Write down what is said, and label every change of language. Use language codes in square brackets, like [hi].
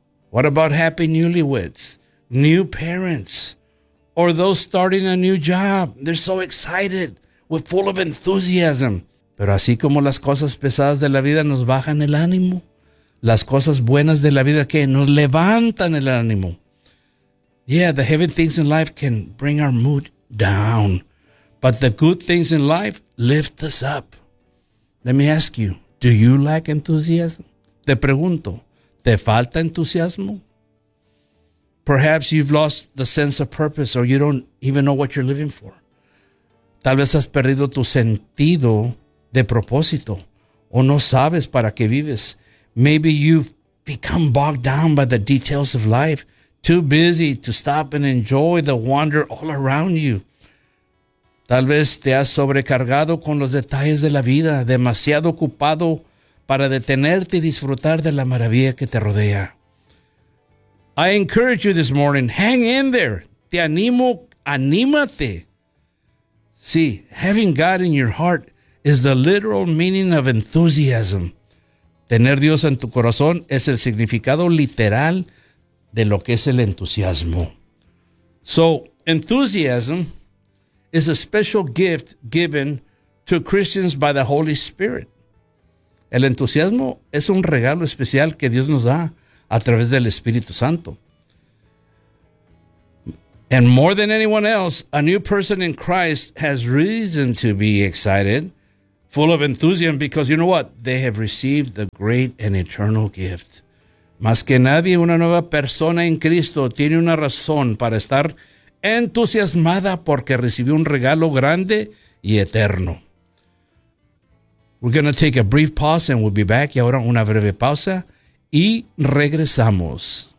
[en] What about happy newlyweds, new parents, or those starting a new job? They're so excited, we're full of enthusiasm. [es] Pero así como las cosas pesadas de la vida nos bajan el ánimo, las cosas buenas de la vida, ¿qué? Nos levantan el ánimo. [en] Yeah, the heavy things in life can bring our mood down, but the good things in life lift us up. Let me ask you, do you lack enthusiasm? [es] Te pregunto, ¿te falta entusiasmo? [en] Perhaps you've lost the sense of purpose or you don't even know what you're living for. [es] Tal vez has perdido tu sentido de propósito o no sabes para qué vives. [en] Maybe you've become bogged down by the details of life, too busy to stop and enjoy the wonder all around you. [es] Tal vez te has sobrecargado con los detalles de la vida, demasiado ocupado para detenerte y disfrutar de la maravilla que te rodea. [en] I encourage you this morning, hang in there. [es] Te animo, anímate. [en] See, having God in your heart is the literal meaning of enthusiasm. [es] Tener Dios en tu corazón es el significado literal de lo que es el entusiasmo. [en] So, enthusiasm is a special gift given to Christians by the Holy Spirit. [es] El entusiasmo es un regalo especial que Dios nos da a través del Espíritu Santo. [en] And more than anyone else, a new person in Christ has reason to be excited, full of enthusiasm, because you know what? They have received the great and eternal gift. [es] Más que nadie, una nueva persona en Cristo tiene una razón para estar entusiasmada porque recibió un regalo grande y eterno. [en] We're going to take a brief pause and we'll be back. [es] Y ahora una breve pausa y regresamos.